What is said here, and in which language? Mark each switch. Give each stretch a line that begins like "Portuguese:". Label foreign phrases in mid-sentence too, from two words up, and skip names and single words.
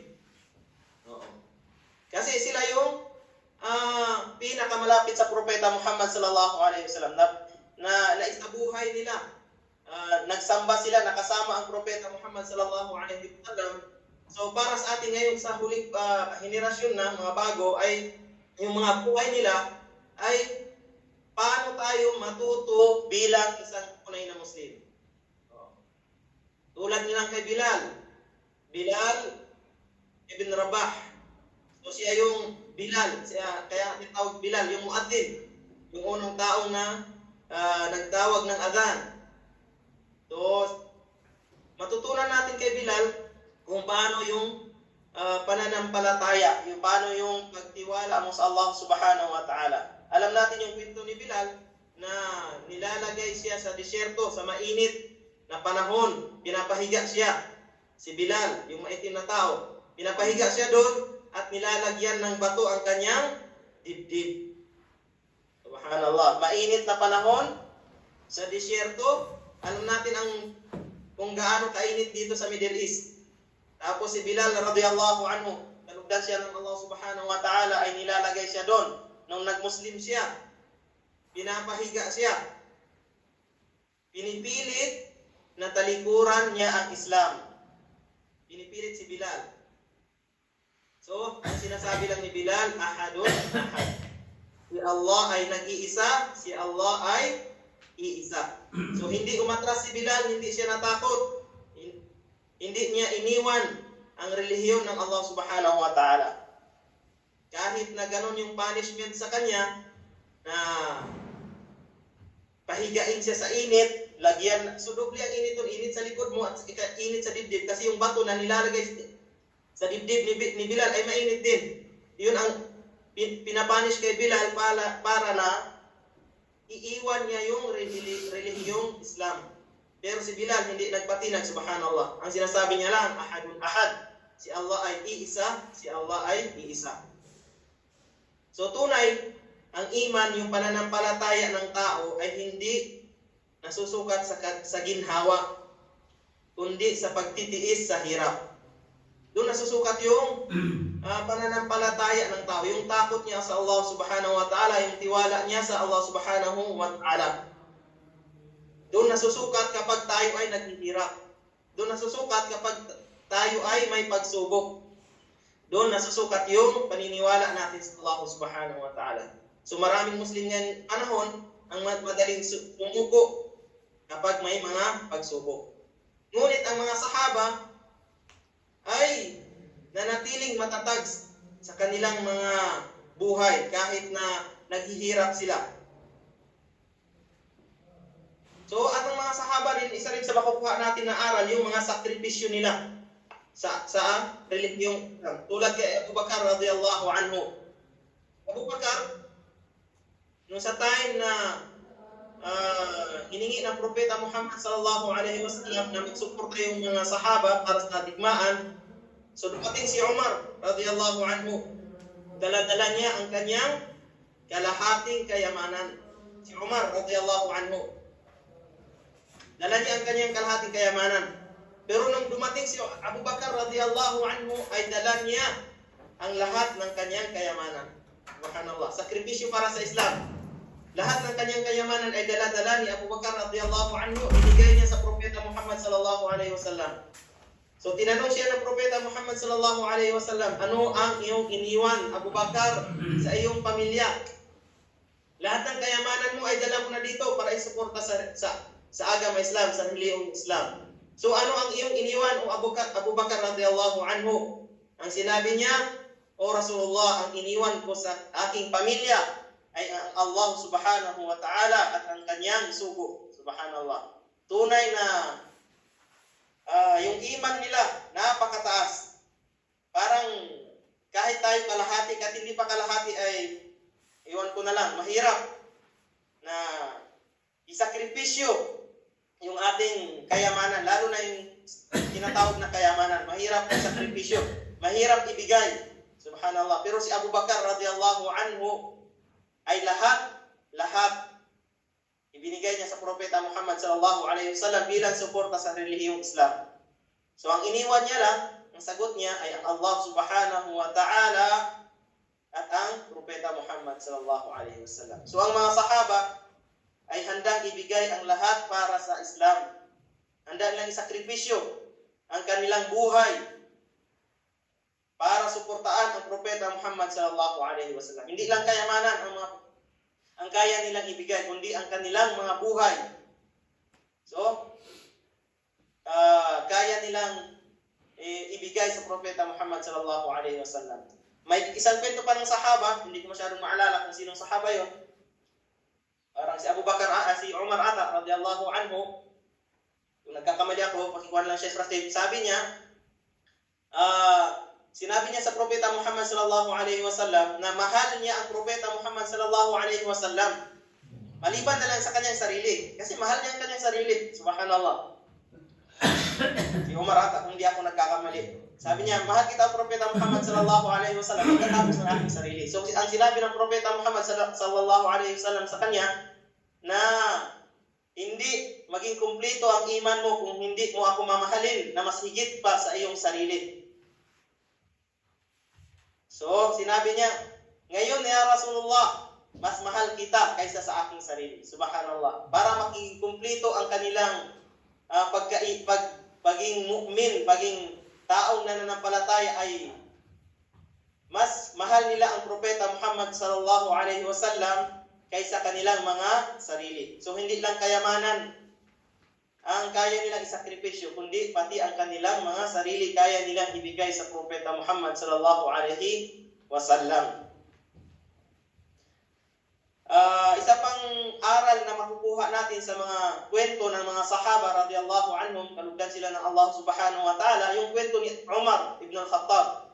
Filipino: Oo. Kasi sila yung pinakamalapit sa propeta Muhammad
Arabic: صلى الله عليه وسلم
Filipino: na naisabuhay nila. Nagsamba sila, nakasama ang propeta Muhammad
Arabic: صلى الله عليه وسلم.
Filipino: So para sa atin ngayon sa huling henerasyon na mga bago ay yung mga buhay nila ay paano tayo matuto bilang isang tunay na Muslim. Tulad nilang kay Bilal ibn Rabah. So siya yung Bilal, kaya tinatawag Bilal, yung muadzin, yung unang taong na nagtawag ng adhan. So matutunan natin kay Bilal kung paano yung pananampalataya, yung paano yung pagtiwala mo sa Allah
Arabic: سبحانه وتعالى.
Filipino: Alam natin yung kwento ni Bilal na nilalagay siya sa disyerto, sa mainit na panahon, pinapahiga siya. Si Bilal, yung maitim na tao, pinapahiga siya doon at nilalagyan ng bato ang kanyang dibdib. Subhanallah, mainit na panahon sa disyerto. Alam natin kung gaano kainit dito sa Middle East. Tapos si Bilal
Arabic: رضي الله عنه,
Filipino: kalugdan siya ng Allah
Arabic: سبحانه وتعالى,
Filipino: ay nilalagay siya doon. Nung nagmuslim siya, pinapahiga siya. Pinipilit na talikuran niya ang Islam. Pinipilit si Bilal. So, ang sinasabi lang ni Bilal,
Arabic: أحد، أحد.
Filipino: Si Allah ay nag-iisa, si Allah ay iisa. So, hindi umatras si Bilal, hindi siya natakot. Hindi niya iniwan ang relihiyon ng Allah
Arabic: سبحانه وتعالى.
Filipino: Kahit na ganun yung punishment sa kanya, na pahigain siya sa init, lagyan, so doble ang init doon, init sa likod mo at init sa dibdib, kasi yung bato na nilalagay sa dibdib ni Bilal ay mainit din. Yun ang pinapanish kay Bilal para na iiwan niya yung relihiyong Islam. Pero si Bilal hindi nagpatinag, subhanallah. Ang sinasabi niya lang,
Arabic: أحد أحد.
Filipino: Si Allah ay iisa, si Allah ay iisa. So tunay, ang iman, yung pananampalataya ng tao ay hindi nasusukat sa ginhawa, kundi sa pagtitiis sa hirap. Doon nasusukat yung pananampalataya ng tao, yung takot niya sa Allah
Arabic: سبحانه وتعالى,
Filipino: yung tiwala niya sa Allah
Arabic: سبحانه وتعالى.
Filipino: Doon nasusukat kapag tayo ay naghihirap. Doon nasusukat kapag tayo ay may pagsubok. Doon nasusukat yung paniniwala natin sa Allah
Arabic: سبحانه وتعالى.
Filipino: So maraming Muslim ngayon panahon ang madaling sumuko kapag may mga pagsubok. Ngunit ang mga sahaba ay nanatiling matatag sa kanilang mga buhay kahit na naghihirap sila. So, at ang mga sahaba rin, isa rin sa makukuha natin na aral, yung mga sakripisyo nila sa relihiyong, tulad kay Abu Bakar
Arabic: رضي الله عنه.
Filipino: Abu Bakar, nung sa time na hiningi ng Propeta Muhammad
Arabic: صلى الله عليه وسلم
Filipino: na magsuporta yung mga sahaba para sa digmaan, so dumating si Umar
Arabic: رضي الله عنه.
Filipino: Dala-dala niya ang kanyang kalahating kayamanan. Si Umar
Arabic: رضي الله عنه.
Filipino: Dala niya ang kanyang kalahating kayamanan. Pero nung dumating si Abu Bakar
Arabic: رضي الله عنه,
Filipino: ay dala niya ang lahat ng kanyang kayamanan. Subhanallah, sakripisyo para sa Islam. Lahat ng kanyang kayamanan ay dala-dala ni Abu Bakar
Arabic: رضي الله عنه,
Filipino: binigay niya sa Propeta Muhammad
Arabic: صلى الله عليه وسلم.
Filipino: So tinanong siya ng Propeta Muhammad
Arabic: صلى الله عليه وسلم,
Filipino: ano ang iyong iniwan, Abu Bakar, sa iyong pamilya? Lahat ng kayamanan mo ay dala mo na dito para isuporta sa agama Islam, sa relihiyong Islam. So ano ang iyong iniwan, o Abu Bakar
Arabic: رضي الله عنه?
Filipino: Ang sinabi niya, O Rasulullah, ang iniwan ko sa aking pamilya ay ang Allah
Arabic: سبحانه وتعالى
Filipino: at ang kanyang sugo. Subhanallah. Tunay na yung iman nila napakataas. Parang kahit tayo kalahati, kahit hindi pa kalahati, ay iwan ko na lang, mahirap na isakripisyo yung ating kayamanan, lalo na yung tinatawag na kayamanan. Mahirap ang sakripisyo, mahirap ibigay. Subhanallah. Pero si Abu Bakar
Arabic: رضي الله عنه
Filipino: ay lahat ibinigay niya sa Propeta Muhammad
Arabic: صلى الله عليه وسلم
Filipino: bilang suporta sa relihiyong Islam. So ang iniwan niya lang, ang sagot niya ay ang Allah
Arabic: سبحانه وتعالى
Filipino: at ang Propeta Muhammad
Arabic: صلى الله عليه وسلم.
Filipino: So ang mga sahaba ay handang ibigay ang lahat para sa Islam. Handa nilang isakripisyo ang kanilang buhay para suportaan ang Propeta Muhammad
Arabic: صلى الله عليه وسلم.
Filipino: Hindi lang kayamanan ang kaya nilang ibigay, kundi ang kanilang mga buhay. So, kaya nilang ibigay sa Propeta Muhammad
Arabic: صلى الله عليه وسلم.
Filipino: May isang kwento pa ng sahaba, hindi ko masyadong maalala kung sinong sahaba yon. Parang si Abu Bakar, si Umar ata
Arabic: رضي الله عنه.
Filipino: Kung nagkakamali ako, pakikuhan lang siya sa Sabi niya, sinabi niya sa Propeta Muhammad
Arabic: صلى الله عليه وسلم
Filipino: na mahal niya ang Propeta Muhammad
Arabic: صلى الله عليه وسلم.
Filipino: Maliban na lang sa kanyang sarili. Kasi mahal niya ang kanyang sarili. Subhanallah. Si Umar ata, kung di ako nagkakamali. Sabi niya, mahal kita ang Propeta Muhammad
Arabic: صلى الله عليه وسلم.
Filipino: Pagkatapos ng aking sarili. So, ang sinabi ng Propeta Muhammad
Arabic: صلى الله عليه وسلم
Filipino: sa kanya, na hindi maging kumpleto ang iman mo kung hindi mo ako mamahalin na mas higit pa sa iyong sarili. So, sinabi niya, ngayon
Arabic: يا رسول الله,
Filipino: mas mahal kita kaysa sa aking sarili. Subhanallah. Para maging kumpleto ang kanilang pagiging mu'min, pagiging taong nananampalataya ay mas mahal nila ang Propeta Muhammad
Arabic: صلى الله عليه وسلم
Filipino: kaysa kanilang mga sarili. So hindi lang kayamanan ang kaya nilang isakripisyo, kundi pati ang kanilang mga sarili kaya nilang ibigay sa Propeta Muhammad
Arabic: صلى الله عليه وسلم.
Filipino: Isa pang aral na makukuha natin sa mga kwento ng mga sahaba
Arabic: رضي الله عنهم,
Filipino: kalugdan sila ng Allah
Arabic: سبحانه وتعالى,
Filipino: yung kwento ni Umar ibn al-Khattab.